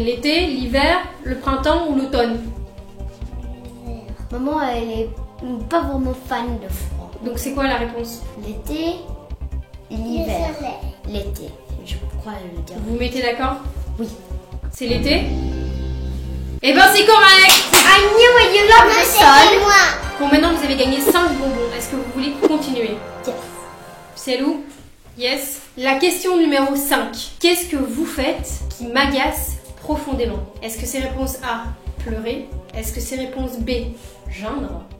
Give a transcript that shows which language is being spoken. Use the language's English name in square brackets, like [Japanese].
[French] L'été, l'hiver, le printemps ou l'automne? Maman elle est pas vraiment fan de froid. Donc c'est quoi la réponse? L'été, l'hiver, l'été. Je crois le dire. Vous vous mettez d'accord? Oui. C'est l'été? Eh ben c'est correct! [English] I knew it, you love the sun. [French] Bon, maintenant vous avez gagné 5 bonbons. Est-ce que vous voulez continuer? [English] Yes. [French] C'est où? Yes. La question numéro 5. Qu'est-ce que vous faites qui m'agace profondément? Est-ce que c'est réponse A, pleurer? Est-ce que c'est réponse B, geindre?